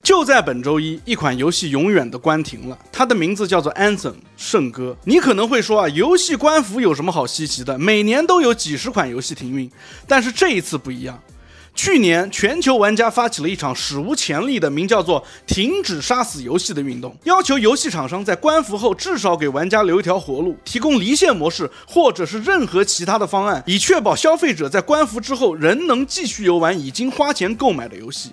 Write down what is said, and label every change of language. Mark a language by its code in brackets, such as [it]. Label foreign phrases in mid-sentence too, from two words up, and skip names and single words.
[zh] 就在本周一，一款遊戏永遠的關停了，它的名字叫做 Anthem 聖歌。你可能會說啊，遊戲關服有什麼好稀奇的？每年都有幾十款遊戲停運，但是這一次不一樣。去年，全球玩家發起了一場史無前例的名叫做“停止殺死遊戲”的運動，要求遊戲廠商在關服後至少給玩家留一條活路，提供離線模式或者是任何其他的方案，以確保消費者在關服之後仍能繼續遊玩已經花錢購買的遊戲。